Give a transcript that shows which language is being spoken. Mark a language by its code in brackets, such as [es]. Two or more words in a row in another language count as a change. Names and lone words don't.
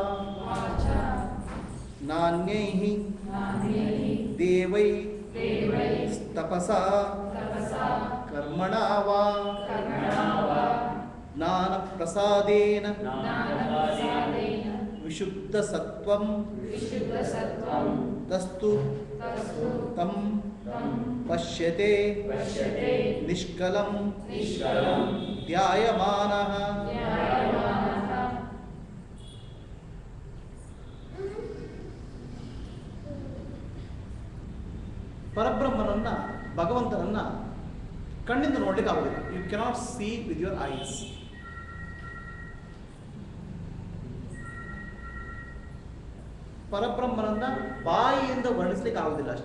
[sa] नान्यैः देवैः तपसा कर्मणा वा ज्ञानप्रसादेन विशुद्धसत्त्वं तस्तु तं पश्यते निष्कलं ध्यायमानः. [kn] ಪರಬ್ರಹ್ಮನನ್ನ ಭಗವಂತನನ್ನ ಕಣ್ಣಿಂದ ನೋಡ್ಲಿಕ್ಕೆ ಆಗುದಿಲ್ಲ. [en] You cannot see with your eyes. [kn] ಪರಬ್ರಹ್ಮನನ್ನ ಬಾಯಿಯಿಂದ ವರ್ಣಿಸ್ಲಿಕ್ಕೆ ಆಗುದಿಲ್ಲ ಅಷ್ಟೇ.